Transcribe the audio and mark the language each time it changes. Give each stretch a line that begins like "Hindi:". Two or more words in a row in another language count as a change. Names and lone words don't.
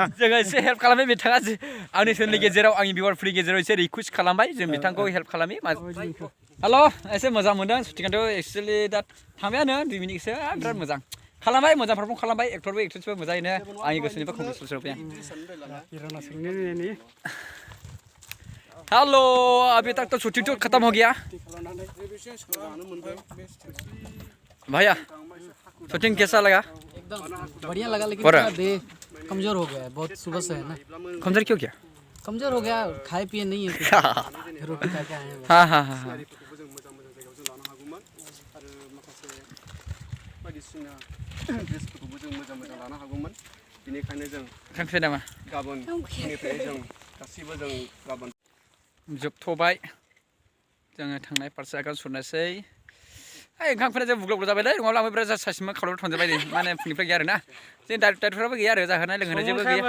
Bodo: जोङो एसे हेल्प खालामबाय बिथाङा आंनि चेनेलनि गेजेराव आंनि भिउवारफोरनि गेजेराव एसे रिकुवेस्ट खालामबाय जों बिथांखौ हेल्प खालामि हेल' एसे मोजां मोनदों शुटिंआथ' एक्सुवेलि दा थांबायानो 2 मिनिटसो बिराद मोजां खालामबाय मोजां पारफर्म खालामबाय एक्टरबो एक्ट्रेसबो मोजाङैनो आंनि गोसोनिफ्राय कंग्रेचुलेसन होबाय
Hindi: हेलो अभी तक तो शूटिंग तो खत्म हो गया भैया शूटिंग कैसा लगा एकदम बढ़िया लगा लेकिन थोड़ा देह कमजोर हो गया है बहुत सुबह से है ना कमजोर क्यों क्या कमजोर हो गया खाए पिए नहीं है रोटी खा के आए हैं हाँ हाँ हाँ
Bodo: जोबथ'बाय जोङो थांनाय फारसे आगान सुरनोसै ओंखामफोरा जों बुग्लाव बुग्लाव जाबायलै नङाब्ला आंबो बिराद सासिमोन खालामनो थांजोबबाय नै माने फुंनिफ्राय गैया आरोना जों डाइरेक्टरफोराबो गैया आरो जाहोनाय लोंहोनाय जेबो गैया